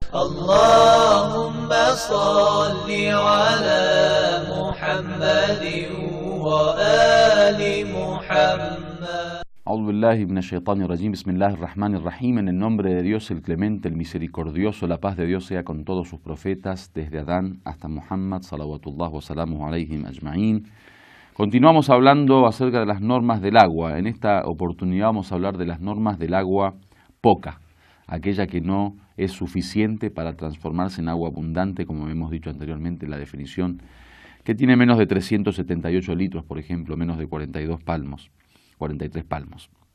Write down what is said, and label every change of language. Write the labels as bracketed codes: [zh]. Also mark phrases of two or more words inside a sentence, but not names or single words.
[ar] اللهم صل على محمد وآل محمد. أعوذ بالله من الشيطان الرجيم. بسم الله الرحمن الرحيم. [es] En el nombre de Dios, el clemente, el misericordioso, la paz de Dios sea con todos sus profetas, desde Adán hasta Muhammad, [ar] صلوات الله وسلامه عليهم أجمعين. [es] Continuamos hablando acerca de las normas del agua. En esta oportunidad vamos a hablar de las normas del agua poca, aquella que no es suficiente para transformarse en agua abundante, como hemos dicho anteriormente en la definición, que tiene menos de 378 litros, por ejemplo, menos de 43 palmos.